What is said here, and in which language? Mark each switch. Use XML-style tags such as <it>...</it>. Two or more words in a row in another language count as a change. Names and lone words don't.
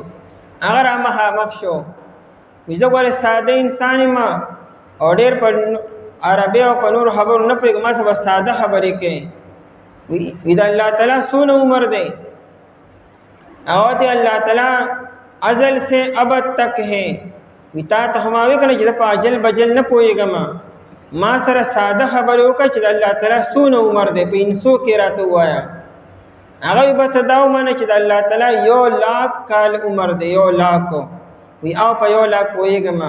<ps>هغه مخ شو وځه ګوره ساده انسان ما او ډېر په عربي او په نور خبرو نه پوهېږم، ما سره ساده خبرې کوي. وی د الله تعالی څونه عمر دی او ته الله تعالی</ps> <ur>ازل سے ابد تک ہے.</ur> <ps>وی تا ته ما وی کنه چې په اجل بجل نه پوهېږم، ما سره ساده خبرې وکړه چې د الله تعالی څونه عمر دی په انسو کې راته وایا. هغه به ته دا ومنه چې د الله تعالی 1,00,000 کال عمر دی 1,00,000. وی او په 1,00,000 پوهېږم.</ps>